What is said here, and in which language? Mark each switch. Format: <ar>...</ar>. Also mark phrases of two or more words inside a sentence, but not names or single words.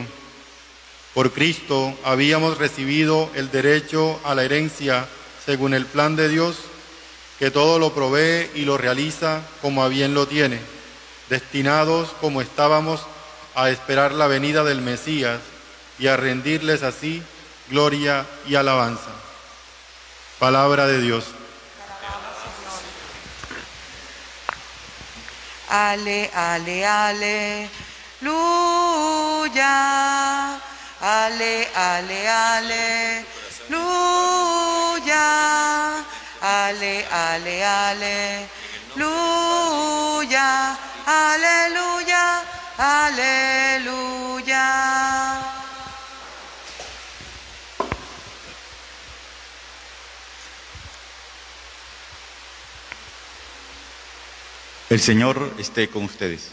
<es>Por Cristo habíamos recibido el derecho a la herencia según el plan de Dios, que todo lo provee y lo realiza como a bien lo tiene, destinados como estábamos a esperar la venida del Mesías y a rendirles así gloria y alabanza. Palabra de Dios. Ale, ale, ale, luya. Ale, ale, ale, luya. Ale, ale, ale, luya. Aleluya, aleluya. El Señor esté con ustedes.</es>